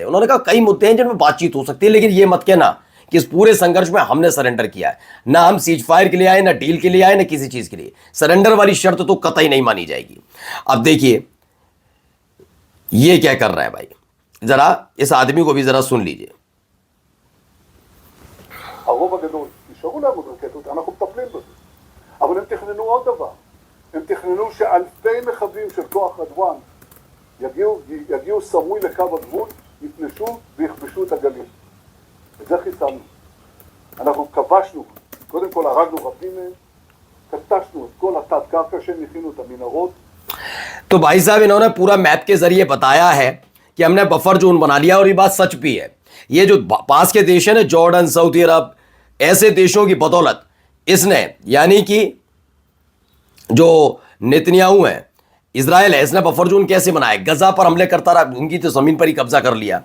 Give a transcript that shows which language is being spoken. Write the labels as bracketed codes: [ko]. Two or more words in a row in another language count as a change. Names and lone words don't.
[hi] उन्होंने कहा कई मुद्दे हैं जिनमें बातचीत हो सकती है, लेकिन ये मत कहना कि इस पूरे संघर्ष में हमने सरेंडर किया है। ना हम [en] ceasefire [hi] के लिए आए, ना डील के लिए आए, ना किसी चीज़ के लिए। सरेंडर वाली शर्त तो कतई नहीं मानी जाएगी। अब देखिए ये क्या कर रहा है भाई, जरा इस आदमी को भी जरा सुन लीजिए। [he] אבל הם תכננו עוד דבר, הם תכננו שאלפי מחבלים של כוח רדואן יגיעו סמוי לקו הגבול, יפלשו ויכבשו את הגליל. את זה חיסלנו. אנחנו כבשנו, קודם כל הרגנו רבים מהם, קטשנו את כל התת קרקע שהם הכינו את המנהרות. [hi] तो भाई साहब इन्होंने पूरा मैप के जरिए बताया है कि हमने [en] buffer zone [hi] बना लिया, और ये बात सच भी है। ये जो पास के देश है ना, जॉर्डन, सऊदी अरब, ऐसे देशों की बदौलत इसने, यानी कि जो नेतन्याहू है, इजराइल है, इसने [en] buffer zone [hi] कैसे बनाया, गजा पर हमले करता रहा, उनकी तो जमीन पर ही कब्जा कर लिया।